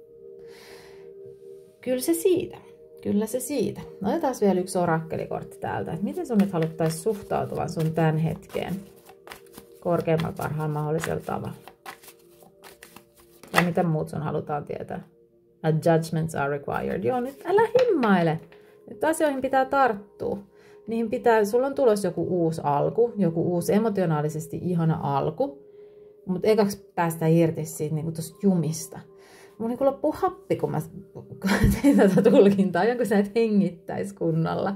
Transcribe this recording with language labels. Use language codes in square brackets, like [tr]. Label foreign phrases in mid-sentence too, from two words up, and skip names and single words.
[fi] Kyllä se siitä. Otetaan vielä 1 orakkelikortti täältä. Että miten sun nyt haluttaisiin suhtautuvan sun tämän hetkeen? korkeimmalla parhaalla mahdollisella tavalla. Tai mitä muut sun halutaan tietää. [en] Judgments are required. [fi] Joo, nyt älä himmaile. Nyt asioihin pitää tarttua. Sulla on tulossa joku uusi alku, joku uusi emotionaalisesti ihana alku. Mutta ekaksi päästään irti siitä niin tuosta jumista. Mun niin loppuu happi, kun mä tein tätä tulkintaa, jonkun sä et hengittäisi kunnolla.